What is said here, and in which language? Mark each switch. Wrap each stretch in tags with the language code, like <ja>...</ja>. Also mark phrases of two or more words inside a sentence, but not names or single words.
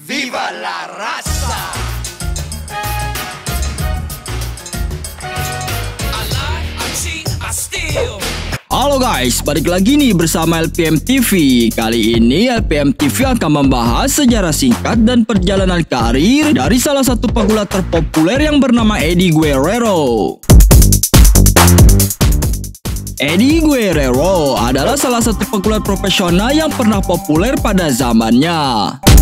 <es>Viva la raza.</es> <en>I lie, I cheat, I steal.</en> <id>Halo guys, balik lagi nih bersama LPM TV. Kali ini LPM TV akan membahas sejarah singkat dan perjalanan karir dari salah satu pegulat terpopuler yang bernama Eddie Guerrero. Eddie Guerrero adalah salah satu pegulat profesional yang pernah populer pada zamannya.</id>